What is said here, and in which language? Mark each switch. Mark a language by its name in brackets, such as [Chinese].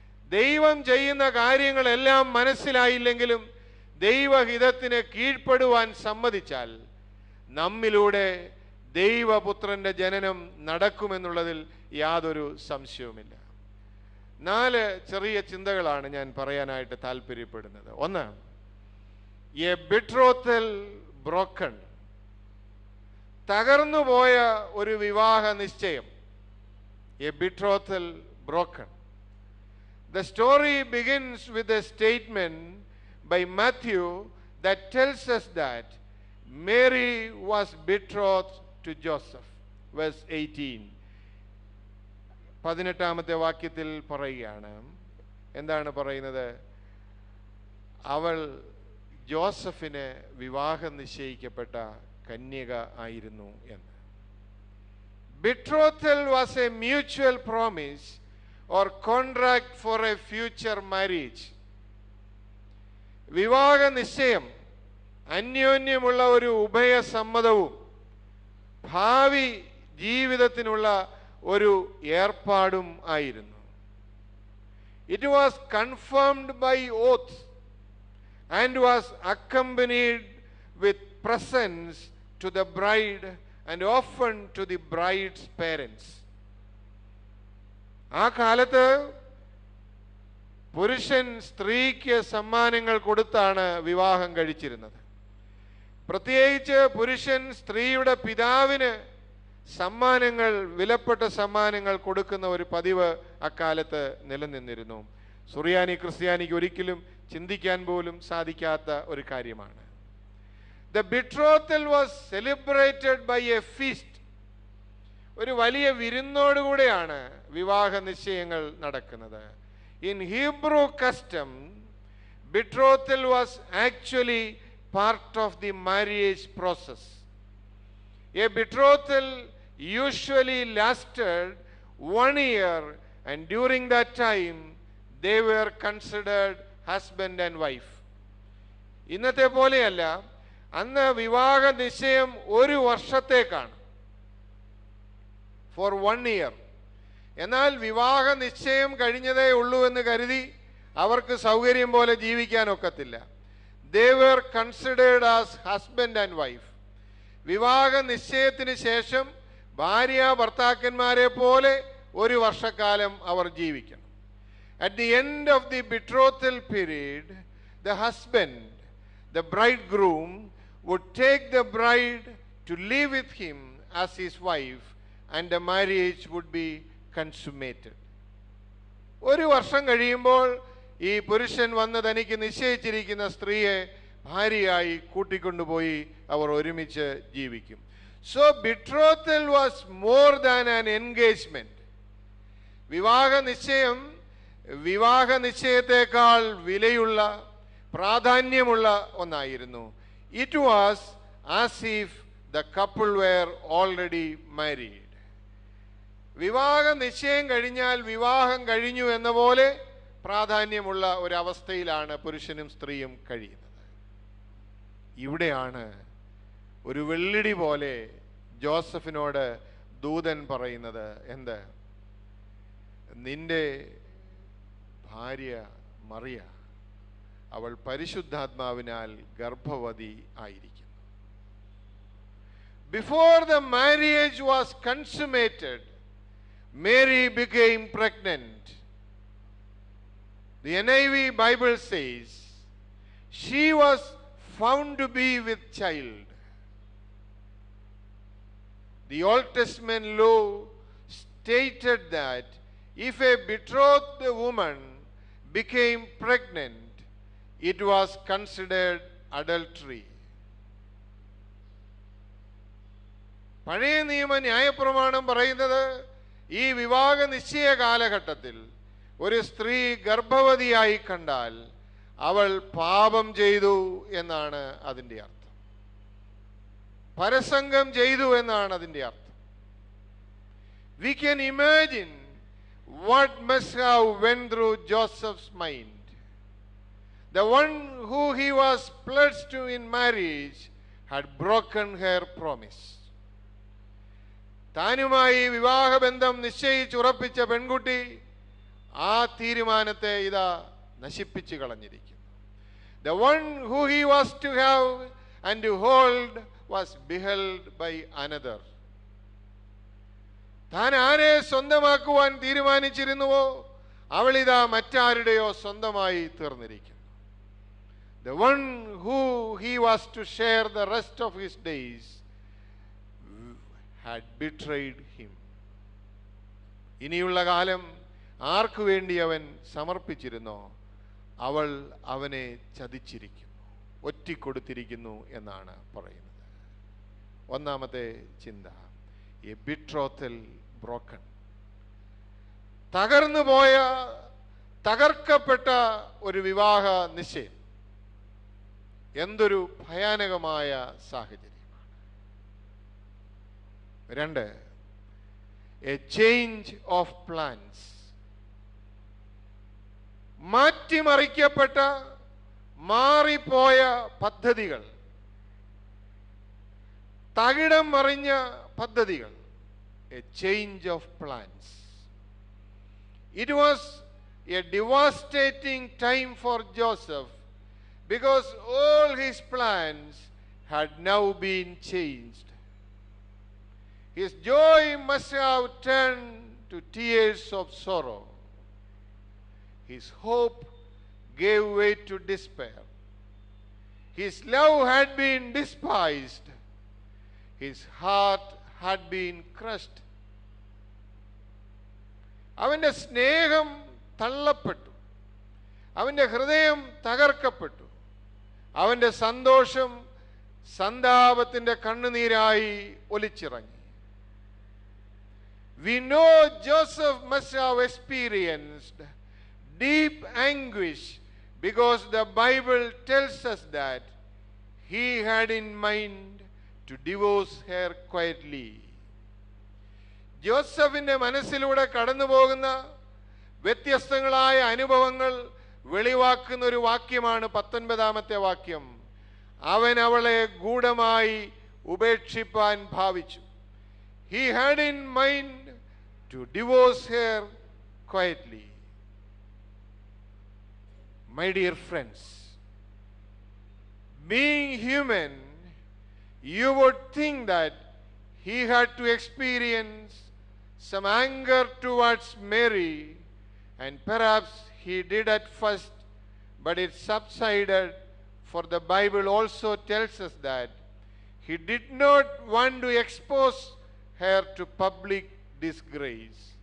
[Malayalam] ദൈവം ചെയ്യുന്ന കാര്യങ്ങളെല്ലാം മനസ്സിലായില്ലെങ്കിലും ദൈവഹിതത്തിന് കീഴ്പ്പെടുവാൻ സമ്മതിച്ചാൽ നമ്മിലൂടെ ദൈവപുത്രന്റെ ജനനം നടക്കുമെന്നുള്ളതിൽ യാതൊരു സംശയവുമില്ല. 4 ചെറിയ ചിന്തകളാണ് ഞാൻ പറയാനായിട്ട് താല്പര്യപ്പെടുന്നത്. ഒന്ന്, [English] a betrothal broken, [Malayalam] തകർന്നുപോയ ഒരു വിവാഹ നിശ്ചയം. [English] A betrothal broken. The story begins with a statement by Matthew that tells us that Mary was betrothed to Joseph. Verse 18. [Malayalam] 18ാമത്തെ വാക്യത്തിൽ പറയുകയാണ്. എന്താണ് പറയുന്നത്? അവൾ ജോസഫിന് വിവാഹം നിശ്ചയിക്കപ്പെട്ട കന്യക ആയിരുന്നു എന്ന്. [English] Betrothal was a mutual promise or contract for a future marriage. [Malayalam] വിവാഹ നിശ്ചയം അന്യോന്യമുള്ള ഒരു ഉഭയസമ്മതവും ഭാവി ജീവിതത്തിനുള്ള ഒരു ഏർപ്പാടും ആയിരുന്നു. [English] It was confirmed by oath and was accompanied with presents to the bride and often to the bride's parents. [Malayalam] ആ കാലത്ത് പുരുഷൻ സ്ത്രീക്ക് സമ്മാനങ്ങൾ കൊടുത്താണ് വിവാഹം കഴിച്ചിരുന്നത്. പ്രത്യേകിച്ച് പുരുഷൻ സ്ത്രീയുടെ പിതാവിന് സമ്മാനങ്ങൾ, വിലപ്പെട്ട സമ്മാനങ്ങൾ കൊടുക്കുന്ന ഒരു പതിവ് അക്കാലത്ത് നിലനിന്നിരുന്നു. സുറിയാനി ക്രിസ്ത്യാനിക്ക് ഒരിക്കലും ചിന്തിക്കാൻ പോലും സാധിക്കാത്ത ഒരു കാര്യമാണ്. [English] The betrothal was celebrated by a feast. [Malayalam] ഒരു വലിയ വിരുന്നോടുകൂടെയാണ് വിവാഹ നിശ്ചയങ്ങൾ നടക്കുന്നത്. [English] In Hebrew custom, betrothal was actually part of the marriage process. A betrothal usually lasted 1 year, and during that time they were considered husband and wife. [Malayalam] ഇന്നത്തെ പോലെയല്ല, അന്ന് വിവാഹ നിശ്ചയം ഒരു വർഷത്തേക്കാണ്, [English] for 1 year. [Malayalam] എന്നാൽ വിവാഹ നിശ്ചയം കഴിഞ്ഞതേ ഉള്ളൂ എന്ന് കരുതി അവർക്ക് സൗകര്യം പോലെ ജീവിക്കാൻ ഒക്കത്തില്ല. [English] They were considered as husband and wife. [Malayalam] വിവാഹ നിശ്ചയത്തിന് ശേഷം ഭാര്യ ഭർത്താക്കന്മാരെ പോലെ ഒരു വർഷക്കാലം അവർ ജീവിക്കണം. [English] At the end of the betrothal period, the husband, the bridegroom, would take the bride to live with him as his wife, and the marriage would be consummated. [Malayalam] ഒരു വർഷം കഴിയുമ്പോൾ ഈ പുരുഷൻ വന്ന് തനിക്ക് നിശ്ചയിച്ചിരിക്കുന്ന സ്ത്രീയെ ഭാര്യയായി കൂട്ടിക്കൊണ്ടുപോയി അവർ ഒരുമിച്ച് ജീവിക്കും. [English] So betrothal was more than an engagement. [Malayalam] വിവാഹ നിശ്ചയം വിവാഹ നിശ്ചയത്തെക്കാൾ വിലയുള്ള, പ്രാധാന്യമുള്ള ഒന്നായിരുന്നു. [English] It was as if the couple were already married. [Malayalam] വിവാഹ നിശ്ചയം കഴിഞ്ഞാൽ വിവാഹം കഴിഞ്ഞു എന്ന പോലെ പ്രാധാന്യമുള്ള ഒരവസ്ഥയിലാണ് പുരുഷനും സ്ത്രീയും കഴിയുന്നത്. ഇവിടെയാണ് ഒരു വെള്ളിടി പോലെ ജോസഫിനോട് ദൂതൻ പറയുന്നത്, എന്ത്? നിന്റെ ഭാര്യ മറിയ, അവൾ പരിശുദ്ധാത്മാവിനാൽ ഗർഭവതി ആയിരിക്കുന്നു. [English] Before the marriage was consummated, Mary became pregnant. The NIV Bible says she was found to be with child. The Old Testament law stated that if a betrothed woman became pregnant, it was considered adultery. [Malayalam] പഴയ നിയമ ന്യായപ്രമാണം പറയുന്നത് ഈ വിവാഹ നിശ്ചയ കാലഘട്ടത്തിൽ ഒരു സ്ത്രീ ഗർഭവതിയായി കണ്ടാൽ അവൾ പാപം ചെയ്തു എന്നാണ് അതിൻ്റെ അർത്ഥം. പരസംഗം ചെയ്തു എന്നാണ് അതിൻ്റെ അർത്ഥം. [English] We can imagine what must have went through Joseph's mind. The one who he was pledged to in marriage had broken her promise. [Malayalam] താനുമായി വിവാഹബന്ധം നിശ്ചയിച്ചുറപ്പിച്ച പെൺകുട്ടി ആ തീരുമാനത്തെ ഇതാ നശിപ്പിച്ചു കളഞ്ഞിരിക്കുന്നു. [English] The one who he was to have and to hold was beheld by another. [Malayalam] താൻ ആരെ സ്വന്തമാക്കുവാൻ തീരുമാനിച്ചിരുന്നുവോ അവളിതാ മറ്റാരുടെയോ സ്വന്തമായി തീർന്നിരിക്കുന്നു. [English] the one who he was to share the rest of his days, had betrayed him. [Malayalam] ഇനിയുള്ള കാലം ആർക്കു വേണ്ടി അവൻ സമർപ്പിച്ചിരുന്നോ അവൾ അവനെ ചതിച്ചിരിക്കുന്നു, ഒറ്റിക്കൊടുത്തിരിക്കുന്നു എന്നാണ് പറയുന്നത്. ഒന്നാമത്തെ ചിന്ത, [English] A betrothal broken. [Malayalam] തകർന്നു പോയ, തകർക്കപ്പെട്ട ഒരു വിവാഹ നിശ്ചയം. എന്തൊരു ഭയാനകമായ സാഹചര്യമാണ്. രണ്ട്, [English] A change of plans. [Malayalam] മാറ്റിമറിക്കപ്പെട്ട, മാറിപ്പോയ പദ്ധതികൾ, തകിടം മറിഞ്ഞ പദ്ധതികൾ. [English] A change of plans. It was a devastating time for Joseph because all his plans had now been changed. His joy must have turned to tears of sorrow. His hope gave way to despair. His love had been despised. His heart had been crushed. [Malayalam] അവൻ്റെ സ്നേഹം തള്ളപ്പെട്ടു, അവൻ്റെ ഹൃദയം തകർക്കപ്പെട്ടു, അവൻ്റെ സന്തോഷം സന്താപത്തിൻ്റെ കണ്ണുനീരായി ഒലിച്ചിറങ്ങി. [English] We know Joseph must have experienced deep anguish because the Bible tells us that he had in mind to divorce her quietly. [Malayalam] ജോസഫിൻ്റെ മനസ്സിലൂടെ കടന്നു പോകുന്ന വ്യത്യസ്തങ്ങളായ അനുഭവങ്ങൾ വെളിവാക്കുന്ന ഒരു വാക്യമാണ് 19-ാമത്തെ വാക്യം. അവൻ അവളെ ഗൂഢമായി ഉപേക്ഷിപ്പാൻ ഭാവിച്ചു. [English] He had in mind to divorce her quietly. My dear friends, being human, you would think that he had to experience some anger towards Mary, and perhaps he did at first, but it subsided, for the Bible also tells us that he did not want to expose her to public disgrace.